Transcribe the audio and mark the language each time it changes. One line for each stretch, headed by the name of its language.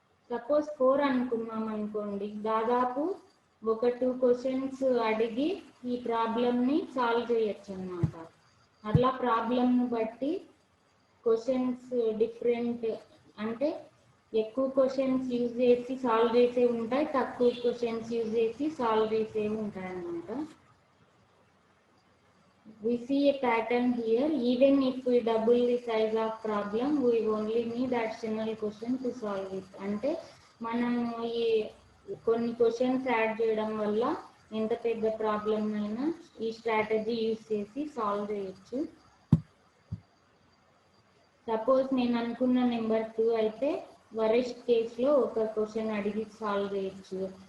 Telugu: Suppose 4 అనుకున్నాం అనుకోండి, దాదాపు ఒక 2 క్వశ్చన్స్ అడిగి ఈ ప్రాబ్లమ్ని సాల్వ్ చేయొచ్చు అన్నమాట. అట్లా ప్రాబ్లమ్ను బట్టి క్వశ్చన్స్ డిఫరెంట్, అంటే ఎక్కువ క్వశ్చన్స్ యూజ్ చేసి సాల్వ్ చేసే ఉంటాయి, తక్కువ క్వశ్చన్స్ యూజ్ చేసి సాల్వ్ చేసేవి ఉంటాయి అన్నమాట.
English: We see a pattern here. Even if we double the size of problem, we only need additional question to solve it.
Telugu: అంటే మనం ఈ కొన్ని క్వశ్చన్స్ యాడ్ చేయడం వల్ల ఎంత పెద్ద ప్రాబ్లం అయినా ఈ స్ట్రాటజీ యూజ్ చేసి సాల్వ్ చేయొచ్చు. సపోజ్ నేను అనుకున్న నెంబర్ 2 అయితే వరెస్ట్ కేసులో ఒక క్వశ్చన్ అడిగి సాల్వ్ చేయొచ్చు.